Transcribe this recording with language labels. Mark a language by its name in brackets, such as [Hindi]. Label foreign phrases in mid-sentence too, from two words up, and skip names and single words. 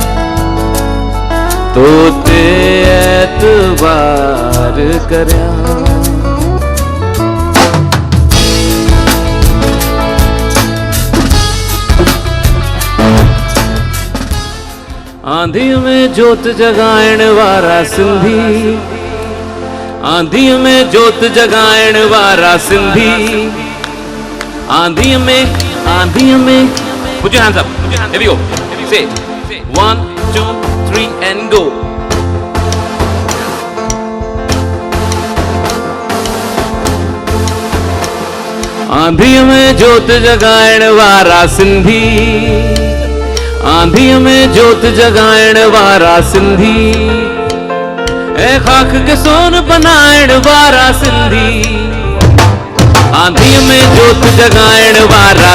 [Sindhi] तो ते एतबार करियां आंधी में जोत जगाइण वारा सिंधी आंधी में जोत जगाइण वारा सिंधी आंधी में [English] put your hands up here we go say 1 2 3 and go [Sindhi] आंधी में जोत जगाइण वारा सिंधी आंधी में जोत जगाइण वारा सिंधी ए खाक के सोन बनाइण वारा सिंधी आंधी में जोत जगाइण वारा